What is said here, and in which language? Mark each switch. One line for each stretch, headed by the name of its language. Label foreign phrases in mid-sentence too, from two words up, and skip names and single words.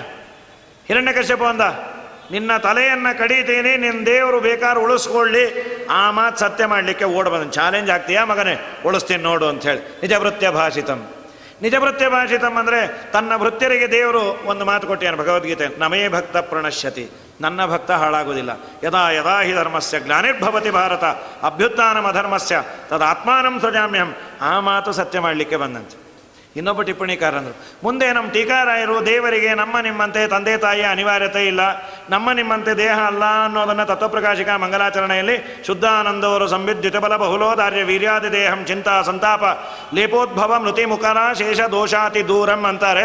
Kannada: ಹಿರಣ್ಯಕಶಿಪು ಅಂದ, ನಿನ್ನ ತಲೆಯನ್ನು ಕಡಿತೀನಿ, ನಿನ್ನ ದೇವರು ಬೇಕಾದ್ರೆ ಉಳಿಸ್ಕೊಳ್ಳಿ. ಆ ಮಾತು ಸತ್ಯ ಮಾಡಲಿಕ್ಕೆ ಓಡ್ ಬಂದ. ಚಾಲೆಂಜ್ ಆಗ್ತೀಯಾ ಮಗನೇ? ಉಳಿಸ್ತೀನಿ ನೋಡು ಅಂಥೇಳಿ.
Sanskrit: ನಿಜಭೃತ್ಯ ಭಾಷಿತಂ. ನಿಜಭೃತ್ಯ ಭಾಷಿತಂ
Kannada: ಅಂದರೆ ತನ್ನ ಭೃತ್ಯರಿಗೆ ದೇವರು ಒಂದು ಮಾತು ಕೊಟ್ಟಿಯಾನು ಭಗವದ್ಗೀತೆ.
Sanskrit: ನಮೇ ಭಕ್ತ ಪ್ರಣಶ್ಯತಿ,
Kannada: ನನ್ನ ಭಕ್ತ ಹಾಳಾಗುವುದಿಲ್ಲ.
Sanskrit: ಯದಾ ಯದಾ ಹಿ ಧರ್ಮಸ್ಯ ಗ್ಲಾನಿರ್ಭವತಿ ಭಾರತ ಅಭ್ಯುತ್ಥಾನಮಧರ್ಮಸ್ಯ ತದಾತ್ಮಾನಂ ಸೃಜಾಮ್ಯಹಂ.
Kannada: ಆ ಮಾತು ಸತ್ಯ ಮಾಡಲಿಕ್ಕೆ ಬಂದಂತೆ. ಇನ್ನೊಬ್ಬ ಟಿಪ್ಪಣಿಕಾರರಂದರು, ಮುಂದೆ ನಮ್ಮ ಟೀಕಾರಾಯರು ದೇವರಿಗೆ ನಮ್ಮ ನಿಮ್ಮಂತೆ ತಂದೆ ತಾಯಿಯ ಅನಿವಾರ್ಯತೆ ಇಲ್ಲ, ನಮ್ಮ ನಿಮ್ಮಂತೆ ದೇಹ ಅಲ್ಲ ಅನ್ನೋದನ್ನು ತತ್ವಪ್ರಕಾಶಿಕ ಮಂಗಲಾಚರಣೆಯಲ್ಲಿ ಶುದ್ಧಾನಂದವರು
Sanskrit: ಸಂವಿದ್ಯುತ ಬಲ ಬಹುಲೋದಾರ್ಯ ವೀರ್ಯಾದಿ ದೇಹಂ ಚಿಂತಾ ಸಂತಾಪ ಲೇಪೋದ್ಭವ ಮೃತಿ ಮುಖರ ಶೇಷ ದೋಷಾತಿ ದೂರಂ
Kannada: ಅಂತಾರೆ.